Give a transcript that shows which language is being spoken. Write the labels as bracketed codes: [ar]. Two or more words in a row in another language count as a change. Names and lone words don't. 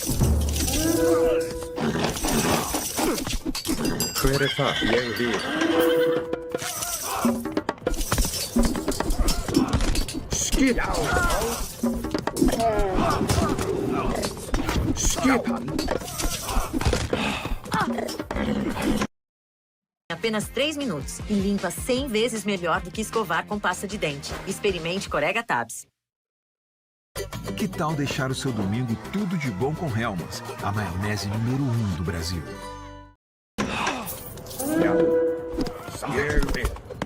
[is] Hver er það? Ég vil. Skipan. Skipan. [pt] Apenas 3 minutos e limpa 100 vezes melhor do que escovar com pasta de dente. Experimente Corega Tabs. Que tal deixar o seu domingo tudo de bom com Hellmann's, a maionese número 1 do Brasil? [is] Já. Samþykkt.